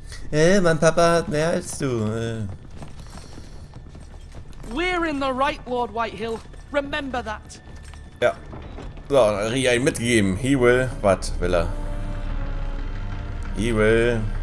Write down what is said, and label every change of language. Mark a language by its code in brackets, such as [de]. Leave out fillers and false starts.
[de] Mein Papa hat mehr als du. [en] We're in the right, Lord Whitehill. Remember that. [de] Ja. So, dann Ria ihm mitgegeben. [en] He will... [de] Was will er? He will...